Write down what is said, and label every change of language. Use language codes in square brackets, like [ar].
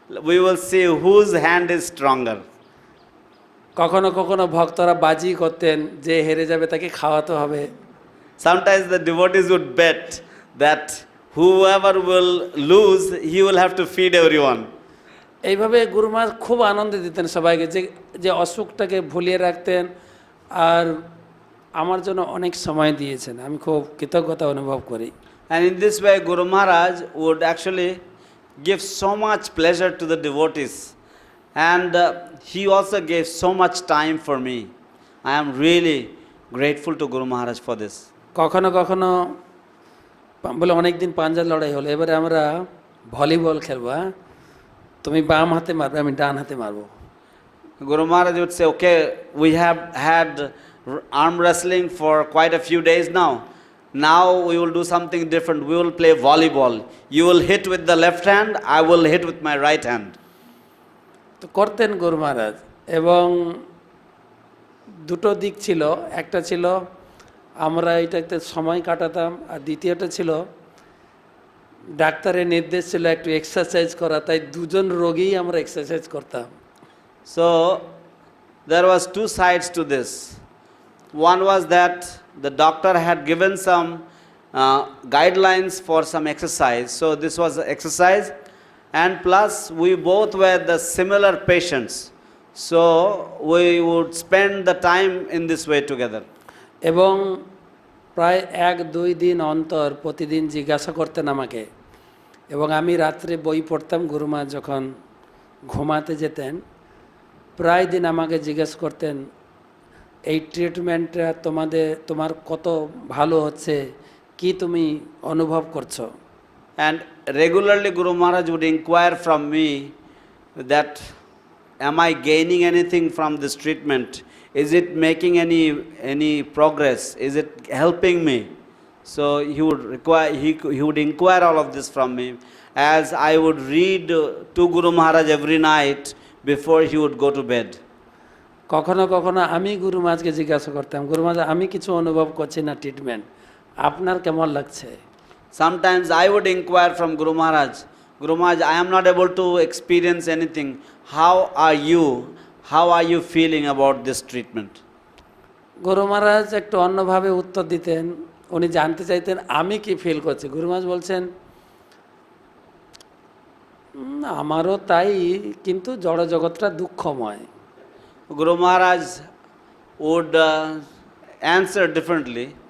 [en] We will see whose hand is stronger. [bn] কখনো কখনো ভক্তরা বাজি করতেন যে হেরে যাবে তাকে খাওয়াতে হবে। [en] Sometimes the devotees would bet that whoever will lose, he will have to feed everyone. [bn] এইভাবে গুরু মহারাজ খুব আনন্দ দিতেন সবাইকে, যে যে অসুখটাকে ভুলিয়ে রাখতেন আর আমার জন্য অনেক সময় দিয়েছেন, আমি খুব কৃতজ্ঞতা অনুভব করি। [en] And in this way, Guru Maharaj would actually give so much pleasure to the devotees. And he also gave so much time for me. I am really grateful to Guru Maharaj for this. [bn] কখনো কখনো বলে অনেক দিন পাঞ্জা লড়াই হলো, এবারে আমরা ভলিবল খেলবো, হ্যাঁ তুমি বাম হাতে মারবে আমি ডান হাতে মারবো। [en] Guru Maharaj would say, okay, we have had arm wrestling for quite a few days now. Now we will do something different. We will play volleyball. You will hit with the left hand, I will hit with my right hand. [bn] তো করতেন গুরু মহারাজ, এবং দুটো দিক ছিল, একটা ছিল আমরা এটাতে সময় কাটাতাম, আর দ্বিতীয়টা ছিল ডাক্তারের নির্দেশ ছিল একটু এক্সারসাইজ করা, তাই দুজন রোগী আমরা এক্সারসাইজ করতাম। [en] So there was two sides to this. One was that the doctor had given some guidelines for some exercise. So this was exercise, and plus we both were the similar patients. So we would spend the time in this way together. [bn] এবং প্রায় 1-2 দিন অন্তর প্রতিদিন জিজ্ঞাসা করতেন আমাকে, এবং আমি রাত্রে বই পড়তাম, গুরু মা যখন ঘুমাতে যেতেন প্রায় দিন আমাকে জিজ্ঞাসা করতেন এই ট্রিটমেন্টটা তোমার কত ভালো হচ্ছে, কি তুমি অনুভব করছো। [en] And regularly Guru Maharaj would inquire from me that am I gaining anything from this treatment? Is it making any progress? Is it helping me? So he would inquire all of this from me, as I would read to Guru Maharaj every night before he would go to bed. [bn] কখনো কখনো আমি গুরু মহারাজকে জিজ্ঞাসা করতাম, গুরু মহারাজ আমি কিছু অনুভব করছি না ট্রিটমেন্ট, আপনার কেমন লাগছে? [en] Sometimes I would inquire from Guru Maharaj, Guru Maharaj, I am not able to experience anything. How are you? How are you feeling about this treatment? [bn] গুরু মহারাজ একটু অন্যভাবে উত্তর দিতেন। উনি জানতে চাইতেন আমি কি ফিল করছি। গুরু মহারাজ বলছেন আমারও তাই, কিন্তু জড় জগৎটা দুঃখময়। [en] Guru Maharaj would answer differently.